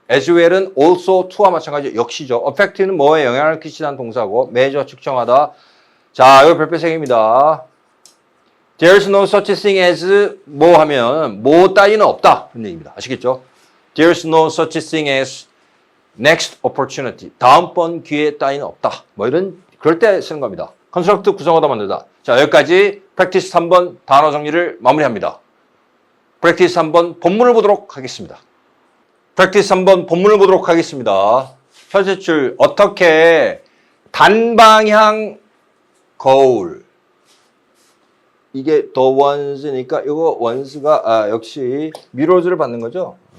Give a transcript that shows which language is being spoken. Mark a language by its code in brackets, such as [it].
[ko] as well은 also to와 마찬가지 역시죠. affect는 뭐에 영향을 끼치는 동사고 measure 측정하다. 자, 이거 별표색입니다. [en] There's no such thing as [ko] 뭐 하면 뭐 따위는 없다. 그런 얘기입니다. 아시겠죠? [en] There's no such thing as next opportunity. [ko] 다음번 기회 따위는 없다. 뭐 이런 그럴 때 쓰는 겁니다. construct 구성하다 만들다. 자, 여기까지 practice 3번 단어 정리를 마무리합니다. practice 3번 본문을 보도록 하겠습니다. practice 3번 본문을 보도록 하겠습니다. 현재 줄 어떻게 단방향 거울 이게 더 원스니까 이거 원스가 역시 미러즈를 받는 거죠.